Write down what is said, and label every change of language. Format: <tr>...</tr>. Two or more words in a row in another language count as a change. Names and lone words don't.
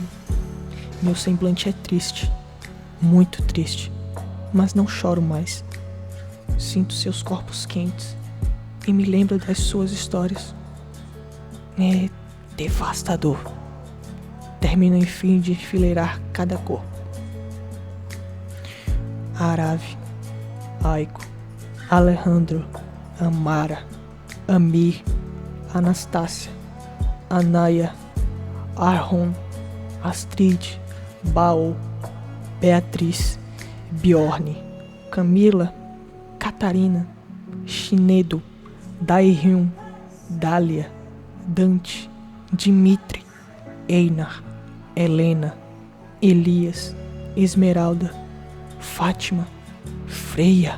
<pt>Meu semblante é triste. Muito triste. Mas não choro mais. Sinto seus corpos quentes e me lembro das suas histórias. É devastador. Termino enfim de enfileirar cada corpo. Arave, Aiko, Alejandro, Amara, Amir, Anastácia, Anaya, Arron, Astrid, Baô, Beatriz, Bjorn, Camila, Catarina, Shinedo, Daehyun, Dália, Dante, Dimitri, Einar, Helena, Elias, Esmeralda, Fátima, Freia,</pt>